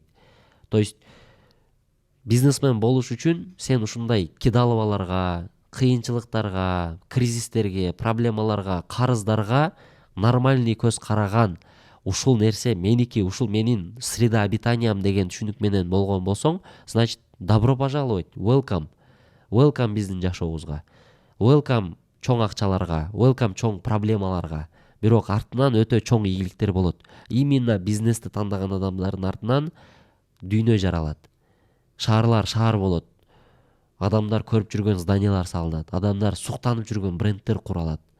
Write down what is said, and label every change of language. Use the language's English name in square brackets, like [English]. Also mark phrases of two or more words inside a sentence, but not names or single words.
[Kyrgyz] То есть бизнесмен болуш үчүн сен ушундай кидалыбаларга, кыйынчылыктарга, кризистерге, проблемаларга, карыздарга нормальный көз караган, ушул нерсе меники, ушул менин [Russian] среда обитаниям [Kyrgyz] деген түшүнүк менен болгон болсоң, [Russian] значит, добро пожаловать, [English] welcome. [Kyrgyz] Welcome биздин жашообузга. Welcome чоң акчаларга, welcome чоң проблемаларга. Бирок артынан өтө чоң ийгиликтер болот. Именно бизнести тандаган адамдардын артынан дүйнө жаралат. Шаарлар шаар болот. Адамдар көрүп жүргөн зданиялар салынат. Адамдар суктанып жүргөн брендтер куралат.